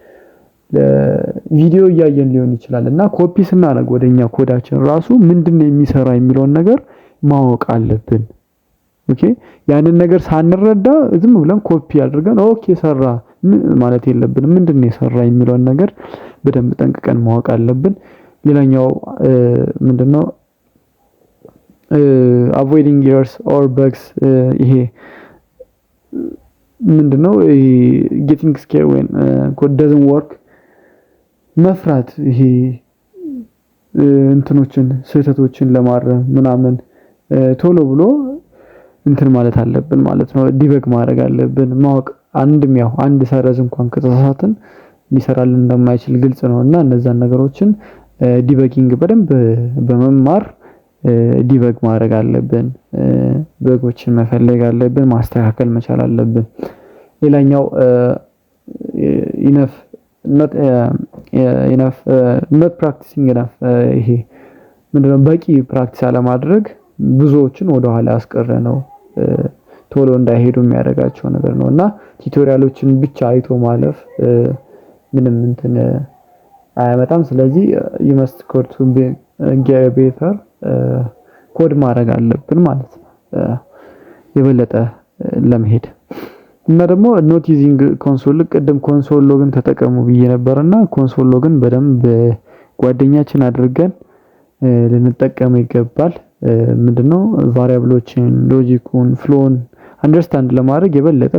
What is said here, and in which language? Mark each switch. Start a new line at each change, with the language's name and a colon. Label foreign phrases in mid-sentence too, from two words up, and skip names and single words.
Amharic: ቪዲዮ እያየን ሊሆን ይችላል እና ኮፒ ስናደርግ ወደኛ ኮዳችን ራሱ ምንድነው የሚሰራ የሚለውን ነገር ማወቅ አለብን። ኦኬ ያንን ነገር ሳንረዳ ዝም ብለን ኮፒ አድርገን ኦኬ ሰራ ማለት የለብንም። ምንድነው የሰራ የሚለውን ነገር በደንብ ጠንቅቀን ማወቅ አለብን። ሌላኛው ምንድነው
English: avoiding errors or bugs
Amharic: ይሄ ምንድነው
English: getting scared when code doesn't work
Amharic: መፍራት ይሄ እንትኖችን ስህተቶችን ለማረም ምናምን ቶሎ ብሎ እንትን ማለት አለብን ማለት ነው። ዲበግ ማድረግ አለብን። ማወቅ ያው አንድ ሰረዝ እንኳን ከተሳሳትን ሊሰራልን እንደማይችል ግልጽ ነውና እነዛን ነገሮችን ዲበጊንግ በደንብ በመማር ዲበግ ማድረግ አለብን። በጎችን መፈለግ አለብን፣ ማስተካከል መቻል አለብን። ሌላኛው
English: not practicing enough
Amharic: ይሄ ምንድነው በቂ ፕራክቲስ አለማድረግ ብዙዎችን ወደ ኋላ ያስቀረነው ቶሎ እንዳይሄዱ የሚያደርጋቸው ነገር ነውና ቲዩቶሪያሎችን ብቻ አይቶ ማለፍ ምንም እንትን አያመጣም። ስለዚህ
English: you must code to get better
Amharic: ኮድ ማድረግ አለብን ማለት ነው የበለጠ ለመሄድ። እና ደግሞ
English: not using console
Amharic: ቅድም
English: console logን
Amharic: ተጠቀሙ ብዬ ነበርና
English: console logን
Amharic: በደንብ ጓደኛችን አድርገን ልንጠቀም ይገባል። ምንድነው ቫሪያብሎችን፣ ሎጂኩን፣ ፍሎውን አንደርስታንድ ለማድረግ የበለጠ